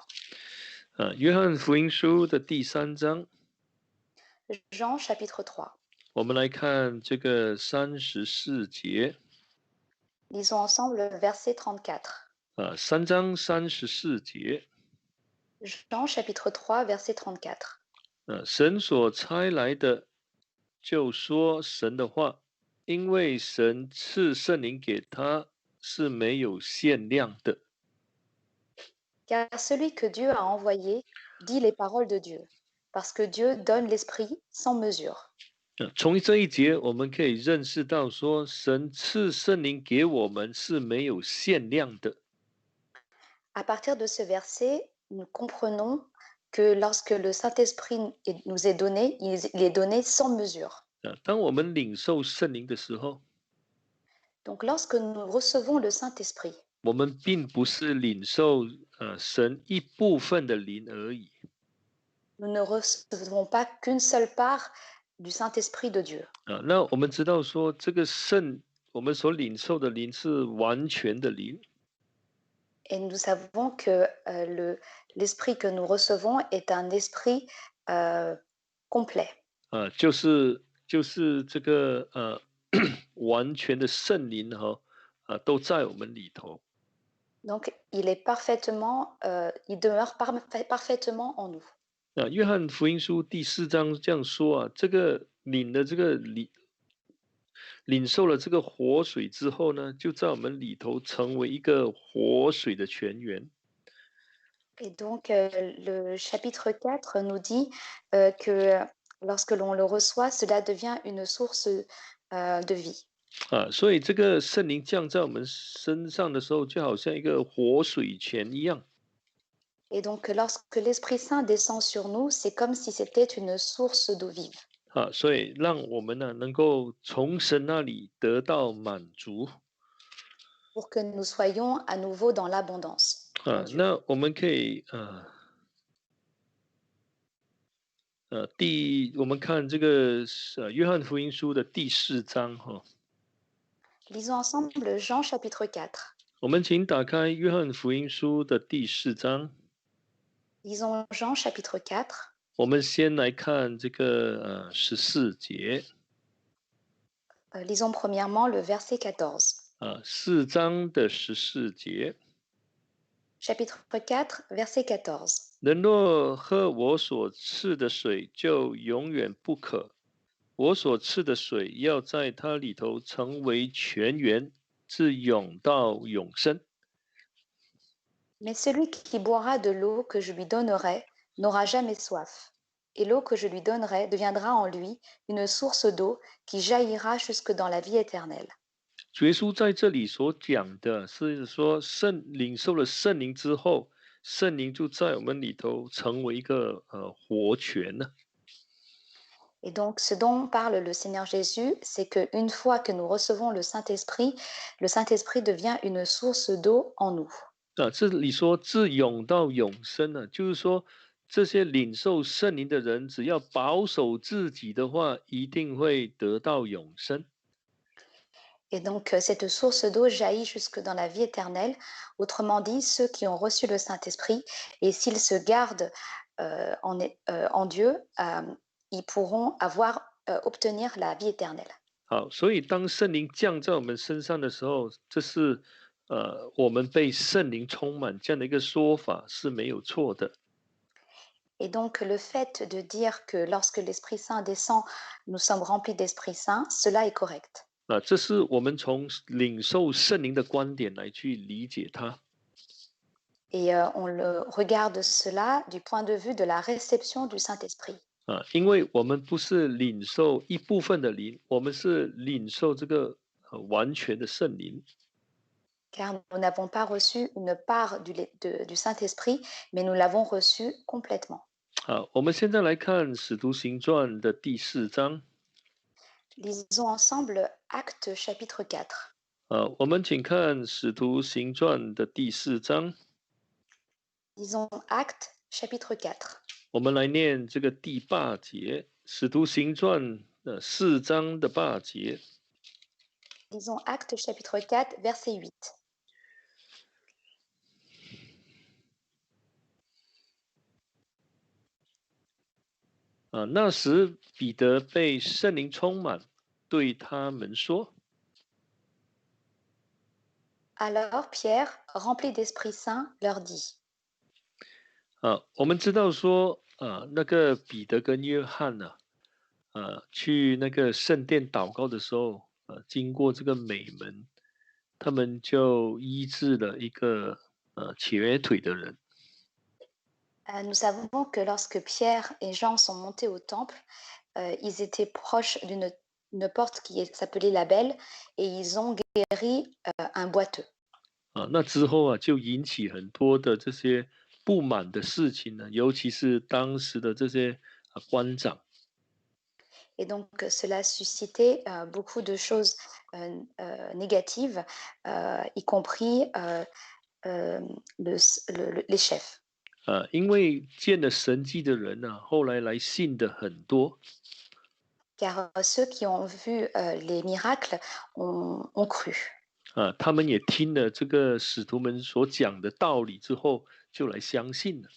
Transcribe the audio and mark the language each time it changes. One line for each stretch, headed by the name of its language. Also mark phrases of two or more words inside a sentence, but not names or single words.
Chinese: 约翰福音书的第3章，
French: Jean chapitre 3.
Chinese: 我们来看这个34节。
French: Lisons ensemble le verset 34.
Chinese: 3 章34节。
French: Jean chapitre 3, verset 34.
Chinese: 神所差来的，就说神的话，因为神赐圣灵给他是没有限量的。
French: Car celui que Dieu a envoyé dit les paroles de Dieu, parce que Dieu donne l'Esprit sans mesure.
Chinese: 从这一节，我们可以认识到说，神赐圣灵给我们是没有限量的。
French: À partir de ce verset, nous comprenons que lorsque le Saint-Esprit nous est donné, il est donné sans mesure.
Chinese: 当我们领受圣灵的时候，
French: Donc lorsque nous recevons le Saint-Esprit,
Chinese: 我们并不是领受神一部分的灵而已。
French: nous ne recevons pas qu'une seule part du Saint-Esprit de Dieu.
Chinese: 那我们知道说，这个我们所领受的灵是完全的灵。
French: Et nous savons que l'esprit que nous recevons est un esprit complet.
Chinese: 就是这个完全的圣灵都在我们里头。
French: Donc il est parfaitement, il demeure parfaitement en nous.
Chinese: 约翰福音书第4章这样说这个领受了这个活水之后呢，就在我们里头成为一个活水的泉源。
French: Et donc le chapitre 4 nous dit que lorsque l'on le reçoit, cela devient une source de vie.
Chinese: 所以这个圣灵降在我们身上的时候，就好像一个活水泉一样。
French: Et donc lorsque l'Esprit Saint descend sur nous, c'est comme si c'était une source d'eau vive.
Chinese: 所以让我们呢能够从神那里得到满足。
French: Pour que nous soyons à nouveau dans l'abondance.
Chinese: 那我们可以我们看这个约翰福音书的第4章
French: Lisons ensemble Jean chapitre 4.
Chinese: 我们请打开约翰福音书的第4章。
French: Lisons Jean chapitre 4.
Chinese: 我们先来看这个14节。
French: Lisons premièrement le verset 14.
Chinese: 4 章的14节。
French: Chapitre 4, verset 14.
Chinese: 人若喝我所赐的水，就永远不渴。我所赐的水要在它里头成为泉源，自永到永生。
French: Mais celui qui boira de l'eau que je lui donnerai n'aura jamais soif. et l'eau que je lui donnerai deviendra en lui une source d'eau qui jaillira jusque dans la vie éternelle.
Chinese: 主耶稣在这里所讲的是说，领受了圣灵之后，圣灵就在我们里头成为一个活泉呢。
French: Et donc, ce dont parle le Seigneur Jésus, c'est qu'une fois que nous recevons le Saint-Esprit devient une source d'eau en nous.
Chinese: 这里说自永到永生呢，就是说这些领受圣灵的人，只要保守自己的话，一定会得到永生。
French: Et donc, cette source d'eau jaillit jusque dans la vie éternelle. Autrement dit, ceux qui ont reçu le Saint-Esprit, et s'ils se gardent en Dieu, ils pourront obtenir la vie éternelle.
Chinese: 好，所以当圣灵降在我们身上的时候，这是我们被圣灵充满这样的一个说法是没有错的。
French: Et donc, le fait de dire que lorsque l'Esprit Saint descend, nous sommes remplis d'Esprit Saint, cela est correct.
Chinese: 这是我们从领受圣灵的观点来去理解它。
French: Et on le regarde cela du point de vue de la réception du Saint-Esprit.
Chinese: 因为我们不是领受一部分的灵，我们是领受这个完全的圣灵。
French: Car nous n'avons pas reçu une part du Saint-Esprit, mais nous l'avons reçu complètement.
Chinese: 好，我们现在来看《使徒行传》的第4章。
French: Lisons ensemble Actes chapitre 4.
Chinese: 我们请看《使徒行传》的第4章。
French: Lisons Actes chapitre 4.
Chinese: 我们来念这个第8节，《使徒行传》4章的8节。
French: Lisons Actes chapitre 4, verset 8.
Chinese: 那时彼得被圣灵充满，对他们说。
French: Alors Pierre, rempli d'Esprit Saint, leur dit.
Chinese: 我们知道说，那个彼得跟约翰呢，去那个圣殿祷告的时候，经过这个美门，他们就医治了一个瘸腿的人。
French: Nous savons que lorsque Pierre et Jean sont montés au temple, ils étaient proches d'une porte qui s'appelait la Belle et ils ont guéri un boiteux.
Chinese: 那之后就引起很多的这些不满的事情呢，尤其是当时的这些官长。
French: Et donc, cela suscitait beaucoup de choses négatives, y compris les chefs.
Chinese: 因为见了神迹的人呢，后来来信的很多。
French: Car ceux qui ont vu les miracles ont cru.
Chinese: 他们也听了这个使徒们所讲的道理之后，就来相信了。